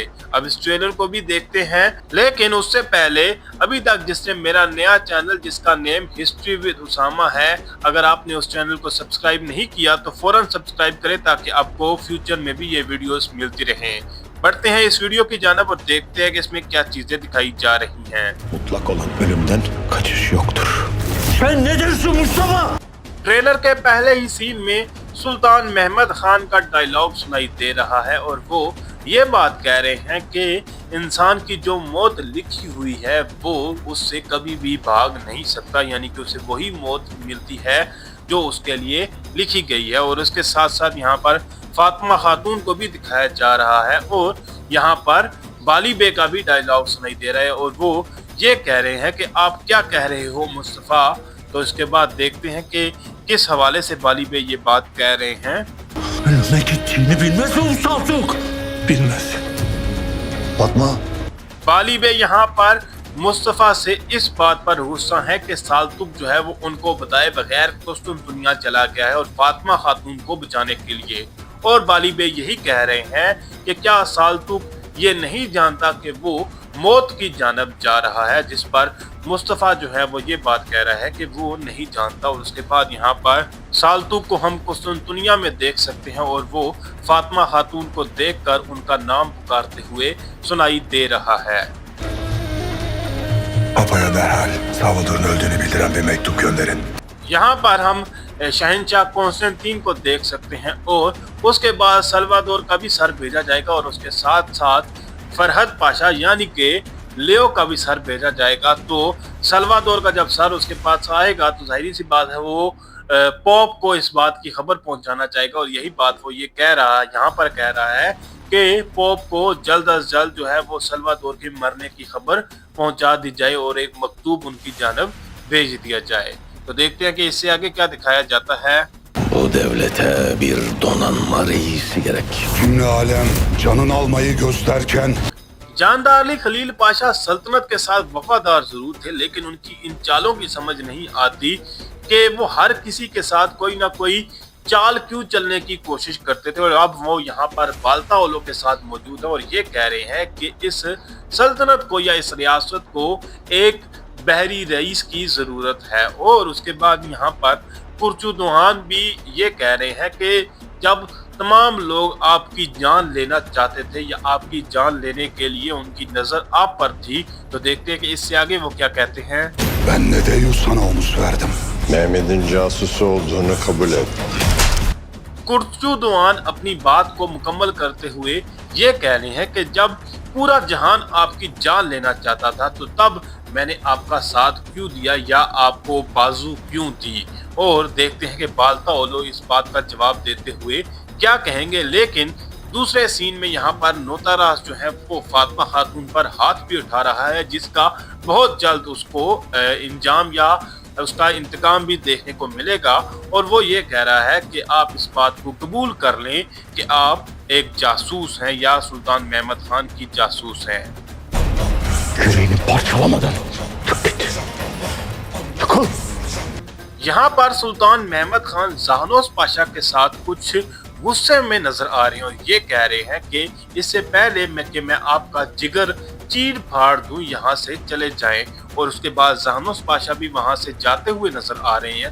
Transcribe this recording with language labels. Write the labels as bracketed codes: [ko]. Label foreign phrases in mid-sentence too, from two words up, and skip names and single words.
[hi] अब इस ट्रेलर को भी देखते हैं, लेकिन उससे पहले अभी तक जिसने मेरा नया चैनल जिसका नेम हिस्ट्री विद उसामा है, अगर आपने उस चैनल को सब्सक्राइब नहीं किया तो फौरन सब्सक्राइब करें ताकि आपको फ्यूचर में भी ये वीडियोस मिलती रहें। बढ़ते हैं इस वीडियो की जानिब और देखते हैं कि इसमें क्या चीजें दिखाई जा रही हैं। [tr] Mutlak olan ölümden kaçış yoktur. Sen ne dersin Mustafa? [hi] ट्रेलर के पहले ही सीन में सुल्तान महमद खान का डायलॉग सुनाई दे रहा है और वो ये बात कह रहे हैं कि इंसान की जो मौत लिखी हुई है वो उससे कभी भी भाग नहीं सकता, यानी कि उसे वही मौत मिलती है जो उसके लिए लिखी गई है। और उसके साथ साथ यहाँ पर फातिमा खातून को भी दिखाया जा रहा है और यहाँ पर बाली बे का भी डायलॉग सुनाई दे रहा है और वो ये कह रहे हैं कि आप क्या keh रहे हो मुस्तफ़ा। तो इसके बाद देखते हैं कि किस हवाले से बाली बे ये बात कह रहे हैं। [tr] Ölüme gittiğini bilmez mi Mustafa? Bilmez. Fatma, [hi] बाली बे यहाँ पर मुस्तफ़ा से इस बात पर गुस्सा है कि सालतुक जो है वो उनको बताए बगैर कुस्तुन दुनिया चला गया है और फातिमा खातून को बचाने के लिए। और बाली बे यही कह रहे हैं कि क्या सालतुक ये नहीं जानता कि वो मौत की जानब जा रहा है, जिस पर मुस्तफ़ा जो है वो ये बात कह रहा है कि वो नहीं जानता। और उसके बाद यहाँ पर सालतुक को हम कुस्तुनतुनिया में देख सकते हैं और वो फातिमा खातून को देखकर उनका नाम पुकारते हुए सुनाई दे रहा है। [tr] Papa'ya derhal Salvador'un öldüğünü bildiren bir mektup gönderin. [hi] यहाँ पर हम शहंशाह कॉन्स्टेंटीन को देख सकते हैं और उसके बाद सल्वादोर का भी सर भेजा जाएगा और उसके साथ साथ फरहद पाशा यानी कि लियो का भी सर भेजा जाएगा। तो सल्वादोर का जब सर उसके पास आएगा तो जाहिर सी बात है वो पोप को इस बात की खबर पहुंचाना चाहेगा और यही बात वो ये कह रहा है, यहाँ पर कह रहा है कि पोप को जल्द अज जल्द जो है वो सल्वादोर के मरने की खबर पहुंचा दी जाए और एक मकतूब उनकी जानब भेज दिया जाए। तो देखते हैं कि इससे आगे क्या दिखाया जाता है। [tr] Bu devlete bir donanma reisi gerek. Cümle alem canın almayı gösterken [hi] जानदार अली खलील पाशा सल्तनत के साथ वफादार जरूर थे, लेकिन उनकी इन चालों की समझ नहीं आती कि वो हर किसी के साथ कोई ना कोई चाल क्यों चलने की कोशिश करते थे। और अब वो यहाँ पर बाल्ताओलो के साथ मौजूद है और ये कह रहे हैं कि इस सल्तनत को या इस रियासत को एक बहरी रईस की जरूरत है। और उसके बाद यहाँ पर कुर्चुदुहान भी ये कह रहे हैं कि जब तमाम लोग आपकी जान लेना चाहते थे या आपकी जान लेने के लिए उनकी नजर आप पर थी, तो देखते हैं कि इससे आगे वो क्या कहते हैं। [tr] ben ne de sana omuz verdim. Mehmet'in casusu olduğunu kabul et. [hi] कुर्चुदुआन अपनी बात को मुकम्मल करते हुए ये कह रहे हैं कि जब पूरा जहान आपकी जान लेना चाहता था तो तब मैंने आपका साथ क्यों दिया या आपको बाजू क्यों दी। और देखते हैं कि बाल्ताओलो इस बात का जवाब देते हुए क्या कहेंगे। लेकिन दूसरे सीन में यहाँ पर नोतारास जो है वो फातिमा खातून पर हाथ भी उठा रहा है, जिसका बहुत जल्द उसको इंजाम या उसका इंतकाम भी देखने को मिलेगा। और वो ये कह रहा है कि आप इस बात को कबूल कर लें कि आप एक जासूस हैं या सुल्तान महमद खान की जासूस हैं। [tr] Yüreğini parçalamadan çık git. Çıkıl. [hi] यहाँ पर सुल्तान महमद खान जहानोस पाशा के साथ कुछ गुस्से में नजर आ रहे हैं और ये कह रहे हैं कि इससे पहले मैं आपका जिगर चीर फाड़ दूं, यहाँ से चले जाएं। और उसके बाद जहानोस पाशा भी वहां से जाते हुए नजर आ रहे हैं।